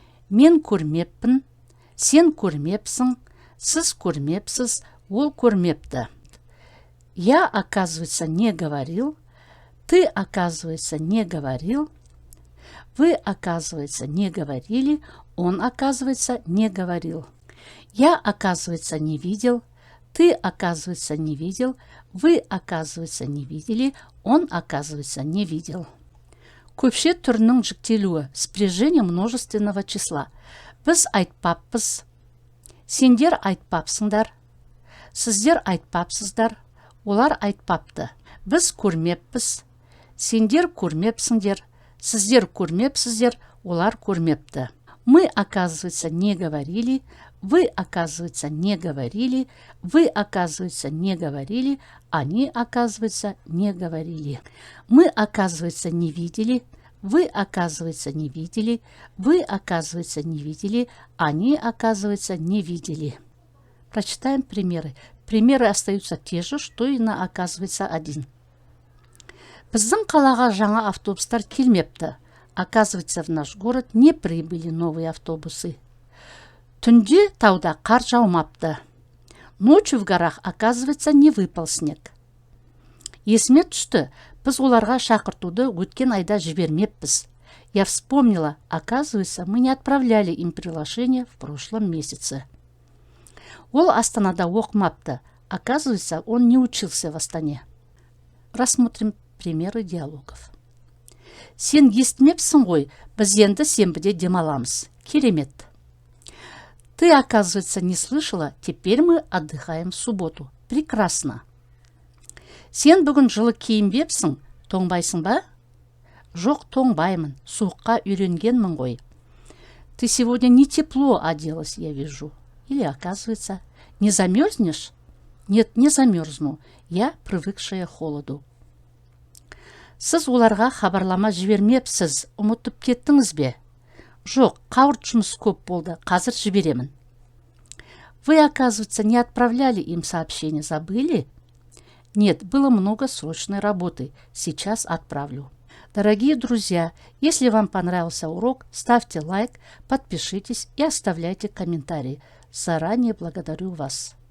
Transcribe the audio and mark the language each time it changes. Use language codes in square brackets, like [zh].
[kk] Мен көрмеппін, сен көрмепсің, сіз көрмепсіз, ол көрмепті. [ru] Я, оказывается, не говорил, ты, оказывается, не говорил, вы, оказывается, не говорили, он, оказывается, не говорил. Я, оказывается, не видел, ты, оказывается, не видел, вы, оказывается, не видели, он, оказывается, не видел. [kk] Көпше түрінің жіктелуі, [ru] спряжение множественного числа. [kk] Біз айтпаппыз, сендер айтпапсыңдар, сіздер айтпапсыздар, олар айтпапты. Біз көрмеппіз, сендер көрмепсіңдер, сіздер көрмепсіздер, олар көрмепті. [ru] Мы, оказывается, не говорили, вы, оказывается, не говорили, вы, оказывается, не говорили, они, оказывается, не говорили. Мы, оказывается, не видели, вы, оказывается, не видели, вы, оказывается, не видели, они, оказывается, не видели. Прочитаем примеры. Примеры остаются те же, что и на оказывается один. [kk] Біздің қалаға жаңа автобустар келмепті. [ru] Оказывается, в наш город не прибыли новые автобусы. [kk] Түнде тауда қар жаумапты. [ru] Ночью в горах, оказывается, не выпал снег. [kk] Есіме түсті, біз оларға шақыртуды өткен айда жібермеппіз. [ru] Я вспомнила, оказывается, мы не отправляли им приглашение в прошлом месяце. [kk] Ол Астанада оқымапты. [ru] Оказывается, он не учился в Астане. Рассмотрим примеры диалогов. [kk] Сен естімепсің ғой, біз енді сенбіде демаламыз. Керемет. [ru] Ты, оказывается, не слышала, теперь мы отдыхаем в субботу. Прекрасно. [kk] Сен бүгін жылы киінбепсің, тоңбайсың ба? Жоқ, тоңбаймын, суыққа үйренгенмін ғой. [ru] Ты сегодня не тепло оделась, я вижу. Или, оказывается, не замерзнешь? Нет, не замерзну, я привыкшая к холоду. [kk] Сіз оларға хабарлама жібермепсіз, ұмытып кеттіңіз бе? Жоқ, қауырт жұмыс көп болды, қазір жіберемін. [ru] Вы, оказывается, не отправляли им сообщение, забыли? Нет, было много срочной работы, сейчас отправлю. Дорогие друзья, если вам понравился урок, ставьте лайк, подпишитесь и оставляйте комментарии. Заранее благодарю вас.